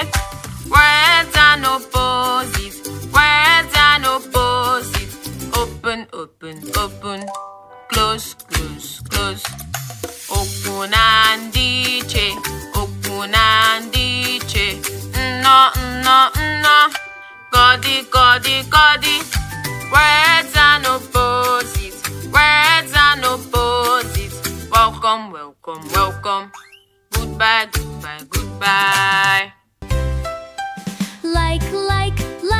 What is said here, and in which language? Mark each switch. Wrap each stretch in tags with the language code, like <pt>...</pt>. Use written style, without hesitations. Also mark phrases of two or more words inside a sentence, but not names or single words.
<en>Words and opposites, words and opposites. Open, open, open. Close, close, close.</en> <ig>Okwu na Ndiiche, Okwu na Ndiiche. Nno, nno, nno. Godi, godi, godi.</ig> <en>Words and opposites, words and opposites. Welcome, welcome, welcome. Goodbye, goodbye, goodbye. Like</en>